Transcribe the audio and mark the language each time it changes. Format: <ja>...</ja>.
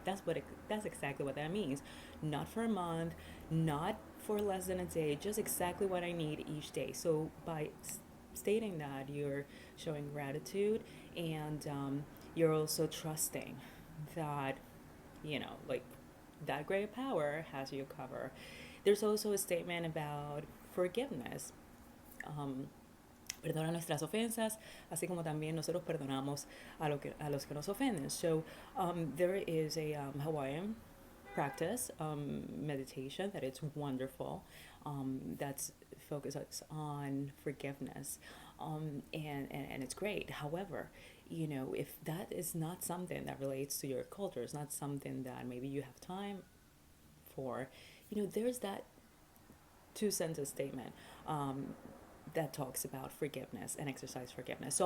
<en>That's exactly what that means. Not for a month, not for less than a day, just exactly what I need each day. So by stating that, you're showing gratitude, and you're also trusting that like that greater power has you covered. There's also a statement about forgiveness.</en> <es>Um, Perdona nuestras ofensas, así como también nosotros perdonamos a los que nos ofenden.</es> <en>So there is a Hawaiian practice, meditation, that it's wonderful, that's focuses on forgiveness, and it's great. However, if that is not something that relates to your culture, it's not something that maybe you have time for, there's that two-sentence statement that talks about forgiveness and exercise forgiveness.</en>